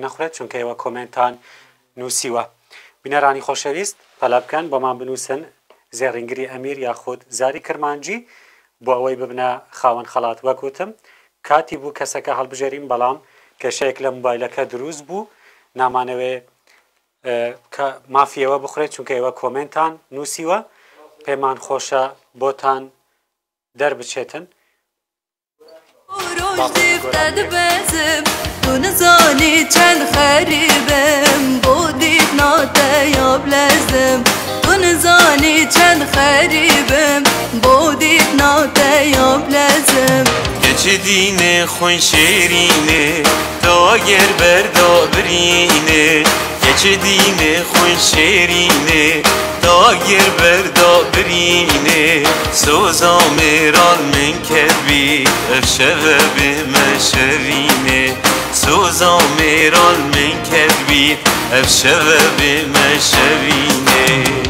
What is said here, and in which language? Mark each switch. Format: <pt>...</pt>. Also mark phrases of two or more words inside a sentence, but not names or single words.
<ckb>نەخورێت چونکە ئێوە کۆمنتان نووسیوە بینەرانی خۆشەویست پەلە بکەن بۆمان بنووسن زێڕینگری ئەمیر یاخود زاری کرمانجی بۆ ئەوەی ببنە خاوەن خەڵات وەکوتم کاتی بوو کەسەکە هەڵبژێرین بەڵام کێشەیەک لە موبایلەکە دروست بوو نامانەوێ مافیەوە بخورێت چونکە ئێوە کۆمنتان نووسیوە پێمان خۆشە بۆتان دەربچێتن</ckb> <ku>دیفتە دەبەزم تو نزانی چەند خەریبم بۆ دیت ناتە یا بلەزم تو نزانی چەند خەریبم بۆ دیت ناتە یا بلەزم</ku> <sdh>یچ دین خون شیرینه داگر بردا برینه یچ دین خون شیرینه داگر بردا برینه سوزا میرال من کبی افشوه بمشرینه سوزا میرال من کبی افشوه بمشرینه</sdh>